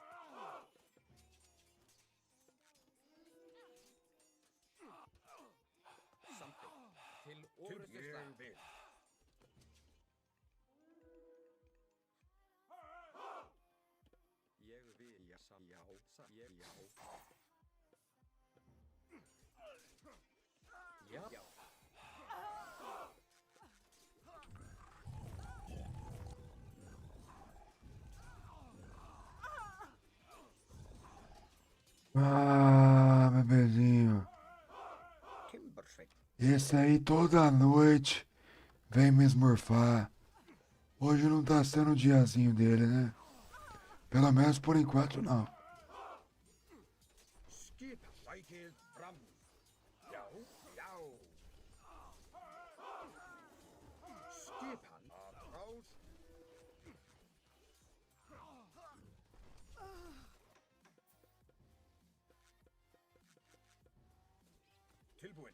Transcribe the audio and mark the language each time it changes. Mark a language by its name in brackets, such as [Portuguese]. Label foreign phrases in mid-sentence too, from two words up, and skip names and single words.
[Icelandic] Samþykkt. Til Til orrustuslag. ég vil. Ég vil. Já, já. Ég, já. Já. Já. [Portuguese] Ah, bebezinho. [Icelandic] Timbursveit. [Portuguese] Esse aí toda noite vem me esmurfar. Hoje não tá sendo o diazinho dele, né? Pelo menos por enquanto não. [Icelandic] Skip. Sækið fram. Já. Já. Skipan. Atrás. Tilbúin.